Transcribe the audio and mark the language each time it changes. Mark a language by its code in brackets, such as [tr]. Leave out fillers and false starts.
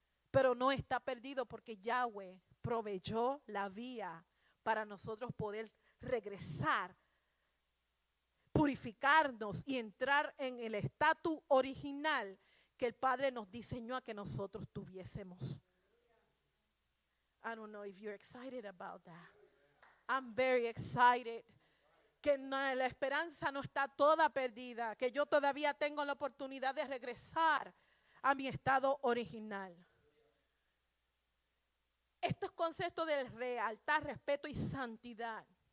[es] Pero no está perdido porque Yahweh proveyó la vía para nosotros poder regresar, purificarnos y entrar en el estatus original que el Padre nos diseñó a que nosotros tuviésemos. [en] I don't know if you're excited about that. I'm very excited. [es] Que la esperanza no está toda perdida, que yo todavía tengo la oportunidad de regresar a mi estado original. Estos conceptos de lealtad, respeto y santidad.